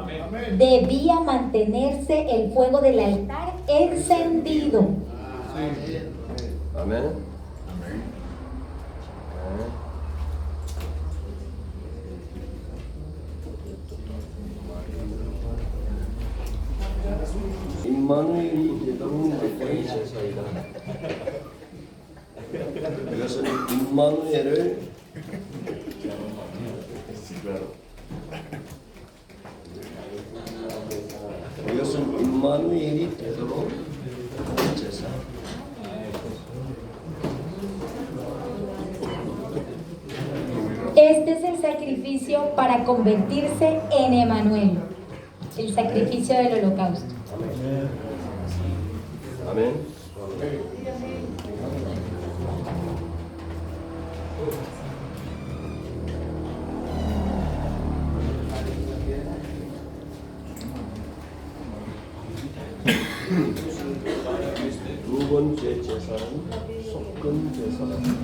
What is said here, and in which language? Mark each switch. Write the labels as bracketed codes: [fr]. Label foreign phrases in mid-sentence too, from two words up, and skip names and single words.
[es] Debía mantenerse el fuego del altar encendido. [ko] 아멘. 임마누엘이 되도록 만든 제사이다. 이것은 임마누엘을 이것은 임마누엘이 되도록 하는 제사. [es] Este es el sacrificio para convertirse en Emanuel, el sacrificio del holocausto. [ko] 아멘. 두 번째 제사는 속건 제사다.